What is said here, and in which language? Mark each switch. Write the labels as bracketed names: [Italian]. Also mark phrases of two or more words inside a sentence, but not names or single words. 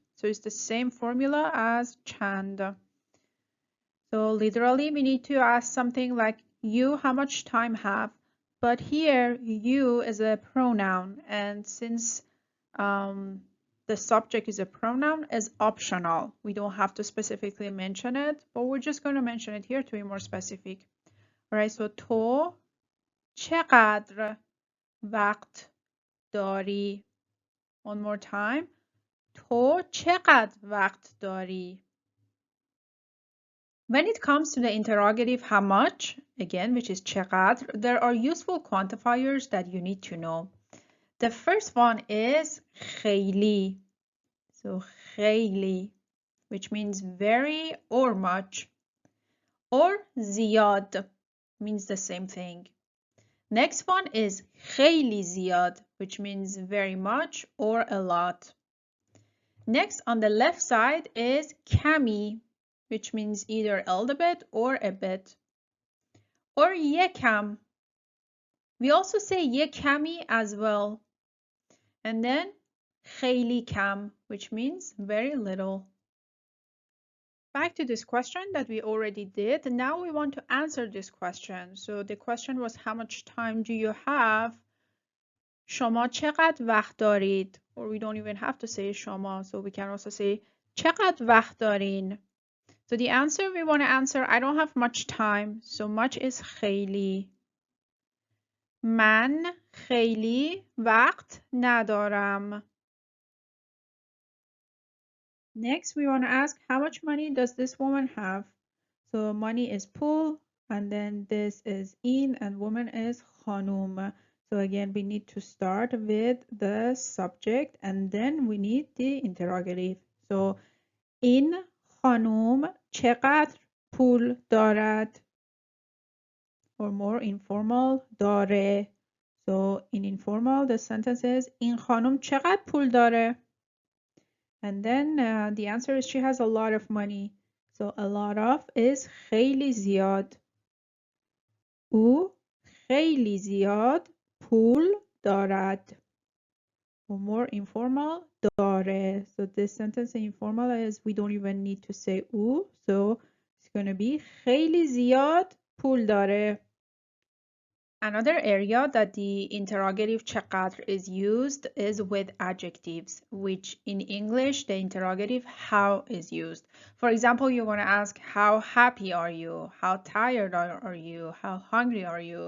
[English] So it's the same formula as chand. So literally, we need to ask something like, you how much time have? But here, you is a pronoun. And since the subject is a pronoun, is optional. We don't have to specifically mention it, but we're just going to mention it here to be more specific. All right, so [Persian] تو چقدر وقت داری? [English] One more time. [Persian] تو چقدر وقت داری? [English] When it comes to the interrogative how much, again, which is چقدر, there are useful quantifiers that you need to know. The first one is خیلی. So خیلی, which means very or much. or زیاد means the same thing. Next one is [Persian] خیلی زیاد, [English] which means very much or a lot. Next on the left side is کمی, which means either a little bit or a bit. Or یکم. We also say [Persian] یک کمی [English] as well. And then [Persian] خیلی کم, [English] which means very little. Back to this question that we already did. Now we want to answer this question. So the question was, how much time do you have? [Persian] شما چقدر وقت دارید? [English] Or we don't even have to say شما. So we can also say [Persian] چقدر وقت دارین? [English] So the answer we want to answer, I don't have much time. So much is [Persian] خیلی. من خیلی وقت ندارم. [English] Next, we want to ask, how much money does this woman have? So money is pool, and then this is in, and woman is خانوم. So again, we need to start with the subject, and then we need the interrogative. [Persian] So این خانوم چقدر پول دارد? [English] Or more informal, داره. So in informal, the sentence is [Persian] این خانوم چقدر پول داره? [English] And then the answer is she has a lot of money. So a lot of is [Persian] خیلی زیاد. او خیلی زیاد پول دارد. [English] Or more informal, داره. So this sentence in informal is we don't even need to say او. So it's going to be [Persian] خیلی زیاد پول داره. [English] Another area that the interrogative چقدر is used is with adjectives, which in English the interrogative how is used. For example, you want to ask how happy are you, how tired are you, how hungry are you.